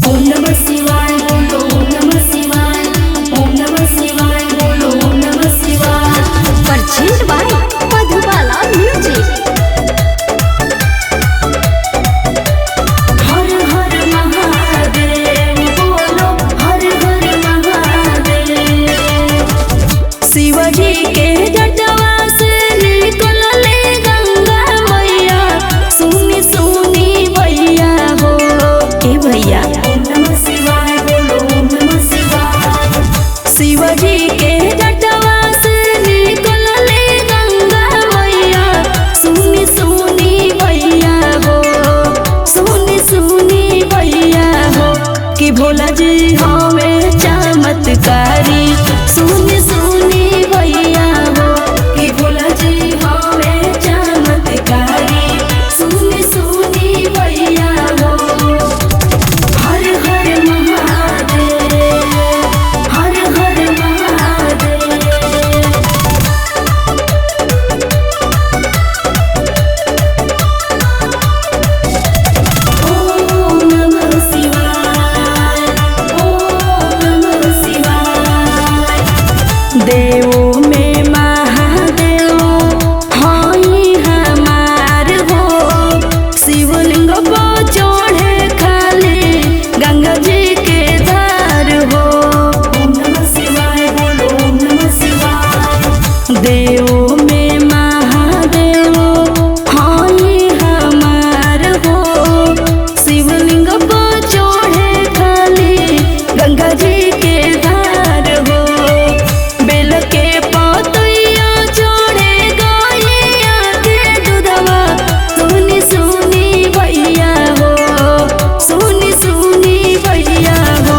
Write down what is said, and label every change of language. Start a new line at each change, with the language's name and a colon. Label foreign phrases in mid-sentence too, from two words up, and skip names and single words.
Sanskrit: नमः शिवाय
Bhojpuri: बोलो
Sanskrit: ओम नमः शिवाय, ओम नमः शिवाय
Bhojpuri: बोलो
Sanskrit: ओम नमः शिवाय।
English: purchase by Madhubala Music.
Bhojpuri: हर हर महादेव बोलो हर हर महादेव। शिवजी के जटवा से निकलले गंगा मैया, सुनी सुनी भैया हो ए भैया।
Sanskrit: ओम नमः शिवाय
Bhojpuri: बोलो
Sanskrit: ओम नमः शिवाय।
Bhojpuri: शिवजी के जटवा से निकलले गंगा मैया, सुनी सुनी भैया हो, सुनी सुनी भैया हो। कि भोला जी हमें चमत्कारी, सुनी सुनी भैया हो। कि भोला जी हमें चमत्कारी, सुनी सुनी भैया हो। हर हर महादेव, हर हर महादेव।
Sanskrit: ओम नमः शिवाय, ओम नमः शिवाय।
Bhojpuri: देवों में महादेव हई हमार हो, शिवलिंग को चढ़े खाली गंगा जी के धार हो।
Sanskrit: ओम नमः शिवाय
Bhojpuri: बोलो
Sanskrit: ओम नमः शिवाय।
Bhojpuri: देवों में महादेव हई हमार हो, शिवलिंग को चढ़े खाली गंगा जी के धार हो। बेल के पतैया चढ़े गैया के दूधवा, सुनी सुनी भैया हो, सुनी सुनी भैया हो।